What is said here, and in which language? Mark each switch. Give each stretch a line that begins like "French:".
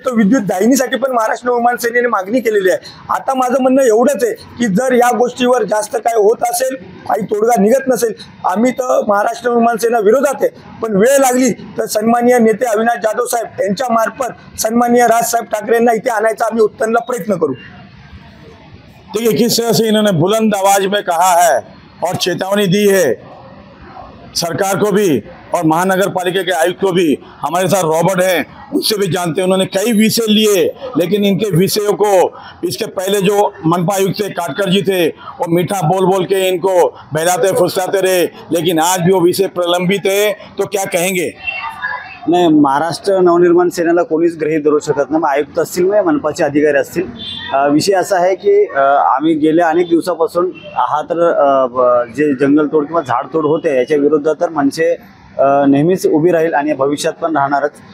Marathi: तर विद्युत दाहिनीसाठी पण महाराष्ट्र नवनिर्माण सेनेने मागणी केलेली आहे. आता माझं म्हणणं एवढंच आहे की जर या गोष्टीवर जास्त काय होत असेल, काही तोडगा निघत नसेल, आम्ही तर महाराष्ट्र नवनिर्माण सेना विरोधात आहे. पण वेळ लागली तर सन्माननीय नेते अविनाश जाधव साहेब यांच्या मार्फत सन्माननीय राजसाहेब ठाकरेंना इथे आणायचा आम्ही उत्तनला प्रयत्न करू.
Hindi: देखिए किस तरह से इन्होंने बुलंद आवाज में कहा है और चेतावनी दी है सरकार को भी और महानगर पालिका के आयुक्त को भी. हमारे साथ रॉबर्ट हैं, उससे भी जानते हैं. उन्होंने कई विषय लिए, लेकिन इनके विषयों को इसके पहले जो मनपा आयुक्त थे काटकर जी थे, वो मीठा बोल बोल के इनको बहलाते फुसलाते रहे, लेकिन आज भी वो विषय प्रलंबित है. तो क्या कहेंगे?
Marathi: नाही, महाराष्ट्र नवनिर्माण सेनेला कोणीच गृहीत धरू शकत नाही. मग आयुक्त असतील, मग मनपाचे अधिकारी असतील. विषय असा आहे की आम्ही गेल्या अनेक दिवसापासून हा तर जे जंगलतोड किंवा झाडतोड होते याच्या विरोधात तर मनसे नेहमीच उभी राहील आणि भविष्यात पण राहणारच.